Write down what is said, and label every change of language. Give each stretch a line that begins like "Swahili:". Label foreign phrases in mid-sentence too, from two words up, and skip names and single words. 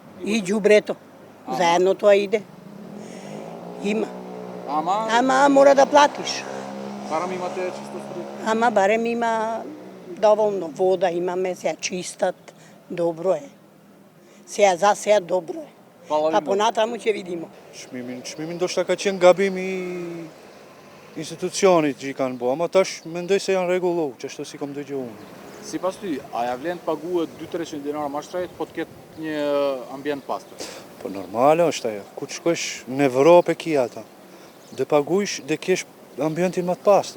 Macedonian: И ѓубрето. Заедно тоа иде. Има. Ама мора да платиш. Барам имате чисто струја? Ама барем има доволно вода, имаме сега чистат, добро е. Сега добро е. А понатаму ќе видиме.
Albanian: Çmimin ndoshta ka qenë gabim i institucionit që i kanë bo, ama tash mendoj se janë rregullu, që ashtu si kam dëgjuar unë. Sipas ty, a ja vlen të paguhet 200-300 dinara më shtrejt po të ketë një ambient pastër? Po normale është ajo. Ku të shkosh në Evropë ki ata. Dhe pagujsh dhe kesh ambientin më të pastër.